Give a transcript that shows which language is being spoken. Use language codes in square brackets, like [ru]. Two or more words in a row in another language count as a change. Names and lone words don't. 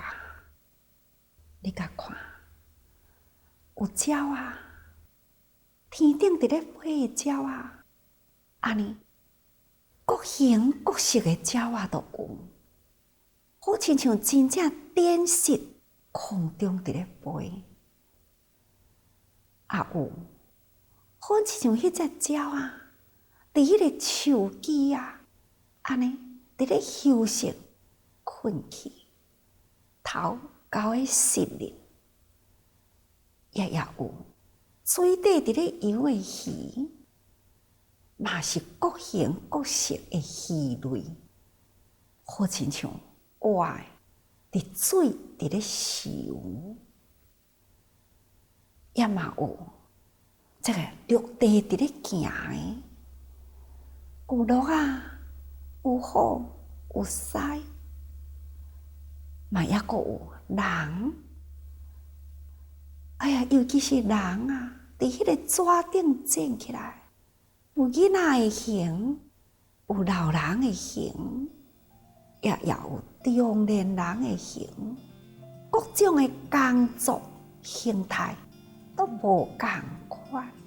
[nan] 你甲看，有鸟啊，天顶伫咧飞的鸟啊，安尼各形各色的鸟啊都有，好亲像真正展示空中伫咧飞，啊有，好亲像迄只鸟啊，伫迄个树枝啊，安尼。伫咧休息、困去，头高诶湿润，也有水底伫咧游诶鱼，嘛是各形各色诶鱼类，好亲像活诶伫水伫咧游，也嘛有这个陆地伫咧行诶，有鹿啊。有虎有狮，嘛也阁有人。哎呀，尤其是人啊，伫迄个纸顶剪起来，有囡仔的形，有老人的形，也有中年人的形，各种的工作形态都无共款。